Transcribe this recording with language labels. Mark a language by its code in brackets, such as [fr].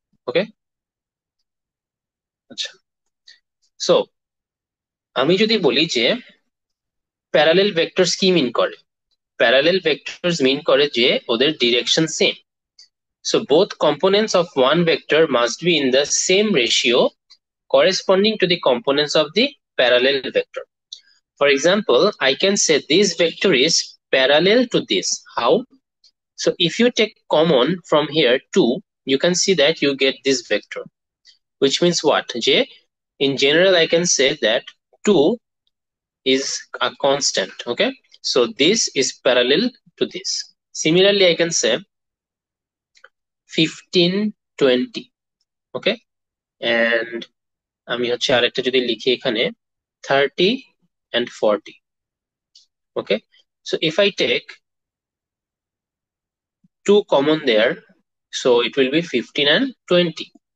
[bn] ওকে, আচ্ছা, সো আমি যদি বলি যে প্যারালেল ভেক্টরস কি মিন করে, প্যারালেল ভেক্টরস মিন করে যে ওদের direction same, [en] so both components of one vector must be in the same ratio corresponding to the components of the parallel vector. For example, I can say this vector is parallel to this. How? So if you take common from here 2, you can see that you get this vector, which means what? J, in general I can say that 2 is a constant. Okay, so this is parallel to this. Similarly I can say 15 20. [bn] Okay, and আমি হচ্ছে আরেকটা যদি লিখি এখানে 30 and 40. [en] Okay, so if I take 2 common there, so it will be 15 and 20.